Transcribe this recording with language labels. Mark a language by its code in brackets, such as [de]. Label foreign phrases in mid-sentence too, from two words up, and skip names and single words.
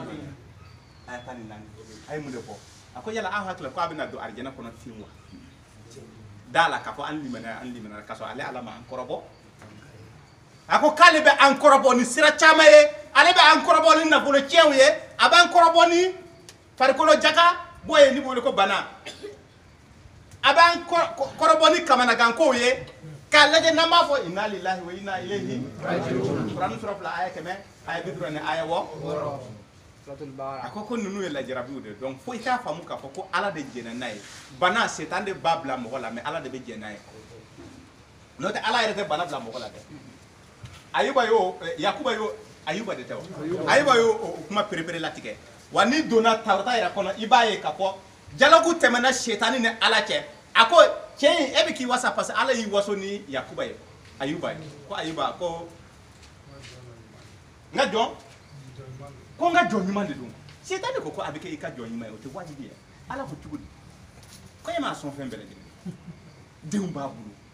[bm] a ye mun de fɔ a ko yala aw hakili ko a bɛna don arijɛnɛ kɔnɔ ten wa da la k'a fɔ an limana k'a sɔrɔ ale ala ma an kɔrɔbɔ a ko k'ale bɛ an kɔrɔbɔ ni sira caman ye ale bɛ an kɔrɔbɔ ni nafolo tiɲɛw ye a b'an kɔrɔbɔ ni farikolo jaka bɔ ye ni b'o wele ko bana a b'an kɔrɔbɔ ni kamanagankow ye k'a lajɛ n'an b'a fɔ [ar] إنا لله وإنا إليه راجعون [bm] Kurani sura 2 aya 100 aya 50 ni aya 6 a ko ninnu ye lajarabiw de donc fo i k'a faamu k'a fɔ ko ala de jɛnna n'a ye bana setan de b'a bila mɔgɔ la mais ala de bɛ jɛn n'a ye n'o tɛ ala yɛrɛ tɛ bana bila mɔgɔ la dɛ Yakuba yo Ayuba de tɛ wa Ayuba yo kuma perepere latigɛ wa ni donna tawrata yɛrɛ kɔnɔ i b'a ye k'a fɔ jalaku tɛmɛna setani ni ala cɛ a ko cɛ in e bɛ k'i wasa [fr] parce que [bm] ala y'i waso ni Yakuba ye Ayuba ye ko Ayuba ko n ka jɔn ko n ka jɔn ɲuman de don setani ko a bɛ kɛ i ka jɔn ɲuman ye o tɛ wajibi ye ala ko cogo di ko e m'a sɔn fɛn bɛɛ lajɛlen denw b'a bolo